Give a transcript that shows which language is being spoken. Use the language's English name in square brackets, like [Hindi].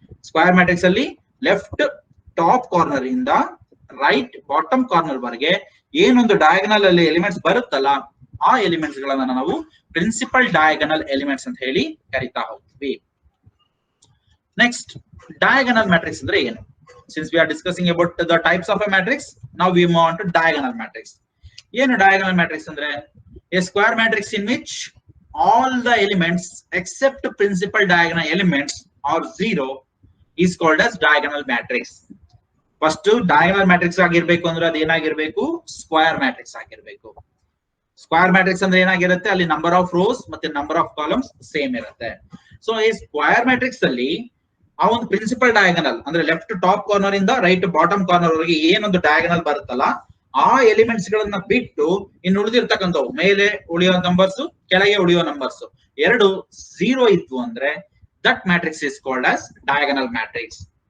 [Kannada] Square matrix ಅಲ್ಲಿ left top corner ಇಂದ right bottom corner ವರೆಗೆ ಏನೊಂದು ಡಯಾಗನಲ್ ಅಲ್ಲಿ ಎಲಿಮೆಂಟ್ಸ್ ಬರುತ್ತಲ್ಲ, ಆ ಎಲಿಮೆಂಟ್ಸ್ ಗಳನ್ನ ನಾವು ಪ್ರಿನ್ಸಿಪಲ್ ಡಯಾಗನಲ್ ಎಲಿಮೆಂಟ್ಸ್ ಅಂತ ಹೇಳಿ ಕರಿತಾ ಹೋಗ್ತೀವಿ. ನೆಕ್ಸ್ಟ್, ಡಯಾಗನಲ್ ಮ್ಯಾಟ್ರಿಕ್ಸ್ ಅಂದ್ರೆ ಏನು? [English] Since we are discussing about the types of a matrix, now we move on to diagonal matrix. [Kannada] ಏನು diagonal matrix ಅಂದ್ರೆ [English] a square matrix in which all the elements except principal diagonal elements are 0 is called as diagonal matrix. [Kannada] First diagonal matrix ಆಗಿರಬೇಕು ಅಂದ್ರೆ ಅದು ಏನಾಗಿರಬೇಕು? Square matrix ಆಗಿರಬೇಕು. Square matrix ಅಂದ್ರೆ ಏನಾಗಿರುತ್ತೆ? ಅಲ್ಲಿ ನಂಬರ್ ಆಫ್ ರೋಸ್ ಮತ್ತೆ ನಂಬರ್ ಆಫ್ ಕಾಲಮ್ಸ್ ಸೇಮ್ ಇರುತ್ತೆ. ಸೊ ಈ ಸ್ಕ್ವೇರ್ ಮ್ಯಾಟ್ರಿಕ್ಸ್ ಅಲ್ಲಿ ಆ ಒಂದು ಪ್ರಿನ್ಸಿಪಲ್ ಡಯಾಗನಲ್ ಅಂದ್ರೆ ಲೆಫ್ಟ್ ಟಾಪ್ ಕಾರ್ನರ್ ಇಂದ ರೈಟ್ ಬಾಟಮ್ ಕಾರ್ನರ್ ವರೆಗೆ ಏನೊಂದು ಡಯಾಗನಲ್ ಬರುತ್ತಲ್ಲ, ಆ ಎಲಿಮೆಂಟ್ಸ್ ಗಳನ್ನ ಬಿಟ್ಟು ಇನ್ನು ಉಳಿದಿರ್ತಕ್ಕಂಥವು ಮೇಲೆ ಉಳಿಯೋ ನಂಬರ್ಸ್, ಕೆಳಗೆ ಉಳಿಯೋ ನಂಬರ್ಸ್ ಎರಡು 0 ಇತ್ತು ಅಂದ್ರೆ [English] That matrix is called as diagonal matrix.